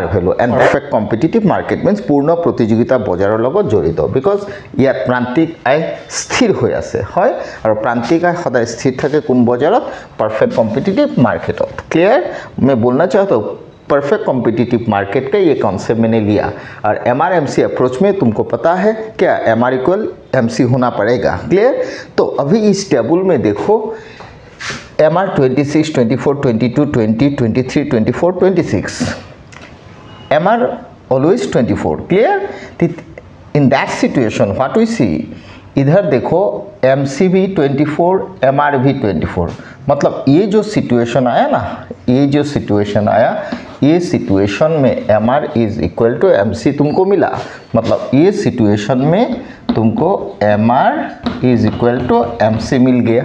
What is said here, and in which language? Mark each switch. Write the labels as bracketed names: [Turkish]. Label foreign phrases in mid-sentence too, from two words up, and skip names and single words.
[English] value, and perfect competitive market means [Assamese] পূৰ্ণ প্ৰতিযোগিতা বজাৰৰ লগত জড়িত, বিকজ ইয়াত প্ৰান্তিক আয় স্থিৰ হৈ আছে হয়, আৰু প্ৰান্তিক আয় সদায় স্থিৰ থাকে কোন বজাৰত? [English] perfect competitive market. [Hindi] क्लियर? मैं बोलना चाहता हूँ [English] perfect competitive market [Hindi] का ये कॉन्सेप्ट मैंने लिया, और [English] MRMC approach [Hindi] में तुमको पता है क्या [English] MR equal MC [Hindi] होना पड़ेगा। क्लियर? तो अभी इस टेबल में देखो MR 26, 24, 22, 20, 23, 24, 26. [English] MR always 24. Clear? In that situation, what we see? [Hindi] इधर देखो MC भी 24, MR भी 24. मतलब ये जो सिचुएशन आया ना, ये जो सिचुएशन आया, ये सिचुएशन में [English] MR is equal to MC [Hindi] तुमको मिला। मतलब ये सिचुएशन में तुमको [English] MR is equal to MC [Hindi] मिल गया।